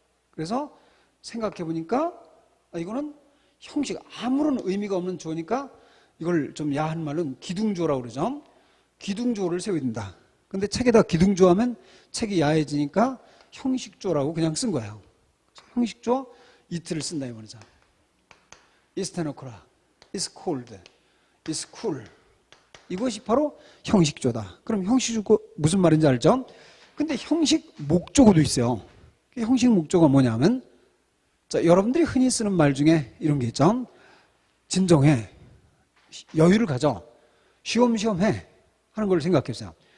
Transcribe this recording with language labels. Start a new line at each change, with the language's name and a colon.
Korean: 그래서 생각해 보니까 이거는 형식, 아무런 의미가 없는 주어니까 이걸 좀 야한 말은 기둥주어라고 그러죠. 기둥주어를 세워야 된다. 근데 책에다 기둥주어 하면 책이 야해지니까 형식주어라고 그냥 쓴 거예요. 형식주어 it를 쓴다 이 말이죠.
English: It's 10 o'clock, it's cold, it's cool.
Korean: 이것이 바로 형식주어다. 그럼 형식주어 무슨 말인지 알죠? 근데 형식 목적어도 있어요. 형식 목적어가 뭐냐면 자, 여러분들이 흔히 쓰는 말 중에 이런 게 있죠. 진정해, 여유를 가져, 쉬엄쉬엄 해 하는 걸 생각해 보세요.